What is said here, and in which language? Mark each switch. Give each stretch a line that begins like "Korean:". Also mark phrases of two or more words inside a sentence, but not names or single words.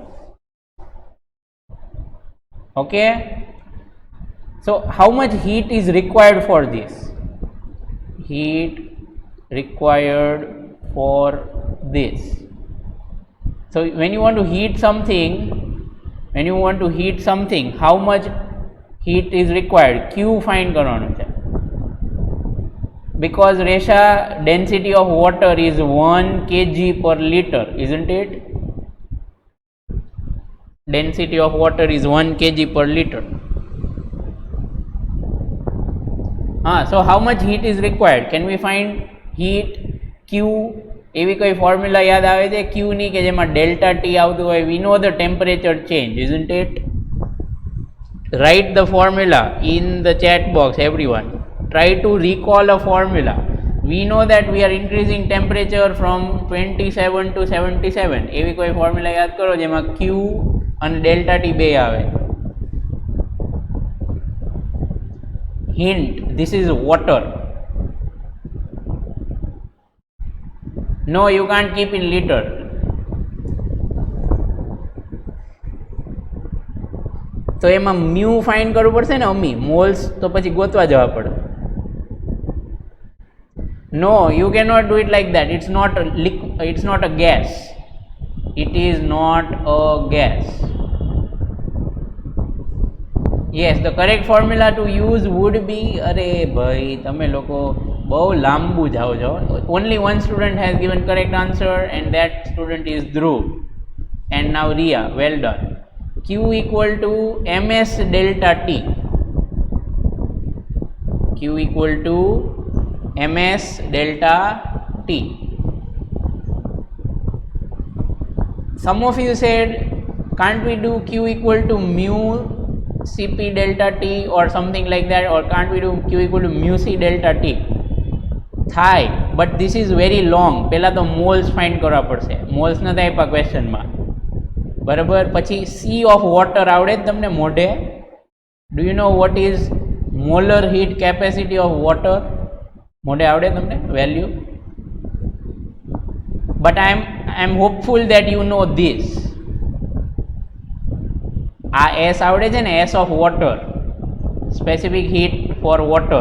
English: Okay, so how much heat is required for this? Heat required for this. So when you want to heat something, how much heat is required?
Gujarati: Q find કરવાનો છે.
English: Because Resha, density of water is 1 kg per liter, isn't it? Density of water is 1 kg per liter. So how much heat is required? Can we find heat?
Gujarati: Q, એવી કોઈ ફોર્મ્યુલા યાદ આવે છે Q ની કે જેમાં
English: delta T
Gujarati: આવતું હોય?
English: We know the temperature change, isn't it? Write the formula in the chat box, everyone. Try to recall a formula. We know that we are increasing temperature from 27 to 77. એવી કોઈ ફોર્મ્યુલા યાદ કરો જેમાં Q અને delta T બે આવે. Hint, this is water. No, you can't keep in liter.
Gujarati: તો એમાં
English: mu find
Gujarati: કરવું પડશે ને અમી, મોલ્સ તો પછી ગોતવા જવા પડે.
English: No, you cannot do it like that. It's not a gas. It is not a gas. Yes, the correct formula to use would be,
Gujarati: અરે ભાઈ તમે લોકો બહુ લાંબુ જાઓ છો.
English: Only one student has given correct answer and that student is Dhruv. And now Ria, well done. Q equal to ms delta t. Q equal to ms delta t. Some of you said, can't we do Q equal to mu Cp delta t or something like that, or can't we do Q equal to mu C delta t? થાય, but this is very long.
Gujarati: પહેલાં તો
English: moles find
Gujarati: કરવા પડશે. મોલ્સ નથી આપ્યા ક્વેશ્ચનમાં, બરાબર. પછી
English: C of water
Gujarati: આવડે જ તમને મોઢે?
English: Do you know what is molar heat capacity of water?
Gujarati: મોઢે આવડે તમને વેલ્યુ?
English: But I am hopeful that you know this.
Gujarati: આ એસ આવડે છે ને,
English: S of water, specific heat for water.